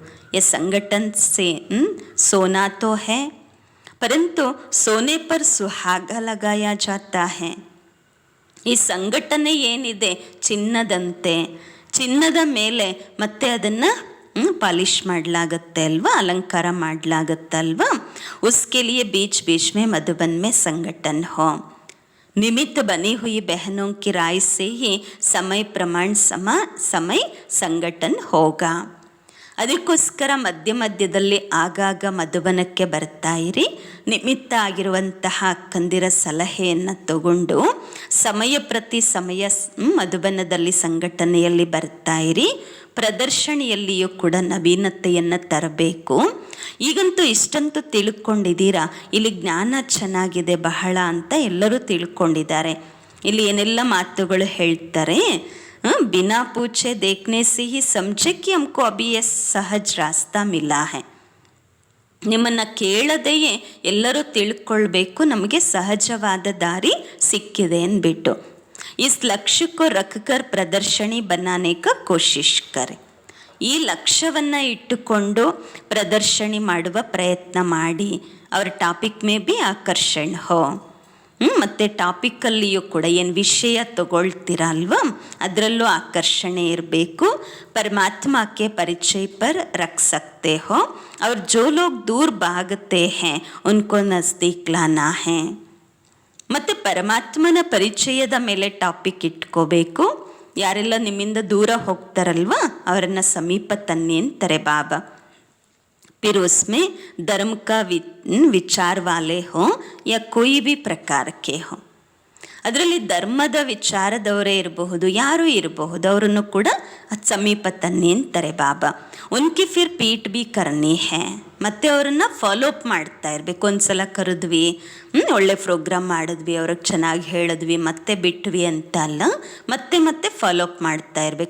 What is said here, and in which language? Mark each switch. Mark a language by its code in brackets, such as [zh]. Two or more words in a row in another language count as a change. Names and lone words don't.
[hi] या संगठन से सोना तो है परंतु सोने पर सुहागा लगाया जाता है. [kn] ಈ ಸಂಘಟನೆ ಏನಿದೆ ಚಿನ್ನದಂತೆ, ಚಿನ್ನದ ಮೇಲೆ ಮತ್ತೆ ಅದನ್ನು ಪಾಲಿಶ್ ಮಾಡಲಾಗತ್ತೆ ಅಲ್ವಾ, ಅಲಂಕಾರ ಮಾಡಲಾಗತ್ತಲ್ವಾ. [hi] उसके लिए बीच बीच में मधुबन में संगठन हो. निमित्त बनी हुई बहनों की राय से ही समय प्रमाण समय संगठन होगा. [kn] ಅದಕ್ಕೋಸ್ಕರ ಮಧ್ಯ ಮಧ್ಯದಲ್ಲಿ ಆಗಾಗ ಮಧುಬನಕ್ಕೆ ಬರ್ತಾ ಇರಿ. ನಿಮಿತ್ತ ಆಗಿರುವಂತಹ ಅಕ್ಕಂದಿರ ಸಲಹೆಯನ್ನು ತಗೊಂಡು ಸಮಯ ಪ್ರತಿ ಸಮಯ ಮಧುಬನದಲ್ಲಿ ಸಂಘಟನೆಯಲ್ಲಿ ಬರ್ತಾ ಇರಿ. ಪ್ರದರ್ಶನಿಯಲ್ಲಿಯೂ ಕೂಡ ನವೀನತೆಯನ್ನು ತರಬೇಕು. ಈಗಂತೂ ಇಷ್ಟಂತೂ ತಿಳ್ಕೊಂಡಿದ್ದೀರಾ, ಇಲ್ಲಿ ಜ್ಞಾನ ಚೆನ್ನಾಗಿದೆ ಬಹಳ ಅಂತ ಎಲ್ಲರೂ ತಿಳ್ಕೊಂಡಿದ್ದಾರೆ. ಇಲ್ಲಿ ಏನೆಲ್ಲ ಮಾತುಗಳು ಹೇಳ್ತಾರೆ. [hi] बिना पूछे देखने से ही समझे कि हमको अभी ये सहज रास्ता मिला है. [kn] ನಿಮ್ಮನ್ನು ಕೇಳದೆಯೇ ಎಲ್ಲರೂ ತಿಳ್ಕೊಳ್ಬೇಕು, ನಮಗೆ ಸಹಜವಾದ ದಾರಿ ಸಿಕ್ಕಿದೆ ಅಂದ್ಬಿಟ್ಟು. [hi] इस लक्ष्यको रखकर प्रदर्शनी बनाने का कोशिश करें. [kn] ಈ ಲಕ್ಷ್ಯವನ್ನು ಇಟ್ಟುಕೊಂಡು ಪ್ರದರ್ಶನಿ ಮಾಡುವ ಪ್ರಯತ್ನ ಮಾಡಿ. [hi] अवर टॉपिक में भी आकर्षण हो. [kn] ಮತ್ತು ಟಾಪಿಕಲ್ಲಿಯೂ ಕೂಡ ಏನು ವಿಷಯ ತಗೊಳ್ತೀರ ಅಲ್ವಾ ಅದರಲ್ಲೂ ಆಕರ್ಷಣೆ ಇರಬೇಕು. [hi] परमात्मके परिचय पर रख सकते हो. और जो लोग दूर भागते हैं उनको नज़दीक लाना है. [kn] ಮತ್ತು ಪರಮಾತ್ಮನ ಪರಿಚಯದ ಮೇಲೆ ಟಾಪಿಕ್ ಇಟ್ಕೋಬೇಕು. ಯಾರೆಲ್ಲ ನಿಮ್ಮಿಂದ ದೂರ ಹೋಗ್ತಾರಲ್ವ ಅವರನ್ನು ಸಮೀಪ ತನ್ನಿ ಅಂತಾರೆ ಬಾಬಾ. [hi] फिर उसमें धर्म का विचार वाले हो या कोई भी प्रकार के हो. [kn] ಅದರಲ್ಲಿ ಧರ್ಮದ ವಿಚಾರದವರೇ ಇರಬಹುದು, ಯಾರೂ ಇರಬಹುದು, ಅವರನ್ನು ಕೂಡ ಸಮೀಪ ತನ್ನಿ ಅಂತಾರೆ ಬಾಬಾ. [hi] उनकी फिर पीट भी करनी है, [kn] ಮತ್ತೆ ಅವರನ್ನು [en] follow up [kn] ಮಾಡ್ತಾ ಇರಬೇಕು. ಒಂದ್ಸಲ ಕರೆದ್ವಿ, ಒಳ್ಳೆ ಪ್ರೋಗ್ರಾಮ್ ಮಾಡಿದ್ವಿ, ಅವ್ರಿಗೆ ಚೆನ್ನಾಗಿ ಹೇಳಿದ್ವಿ, ಮತ್ತೆ ಬಿಟ್ವಿ ಅಂತ ಅಲ್ಲ, ಮತ್ತೆ ಮತ್ತೆ [en] follow up [kn] ಮಾಡ್ತಾ ಇರಬೇಕು.